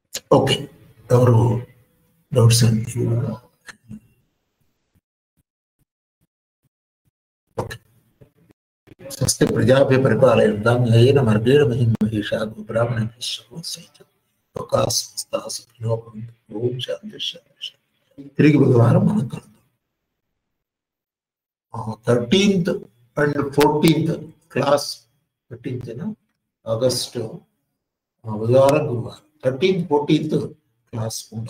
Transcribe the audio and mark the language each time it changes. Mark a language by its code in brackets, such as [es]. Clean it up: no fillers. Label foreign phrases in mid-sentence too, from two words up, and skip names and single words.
[te] ఓకే, ఎవరు డౌట్స్ అండి? ఓకే. [sa] स्वस्ति प्रजाभ्य परिपालयन्ताम् न्यायेन मार्गेण महीं महीशाः गोब्राह्मणेभ्यः शुभमस्तु. लोकाः समस्ताः सुखिनो भवन्तु. ॐ शान्ति शान्ति शान्ति. [te] తిరిగి బుధవారం మనం కలుద్దాం. 13th and 14th క్లాస్, 13th ఆగస్టు బుధవారం గురువారం, 13th 14th క్లాస్ ఉంటాం.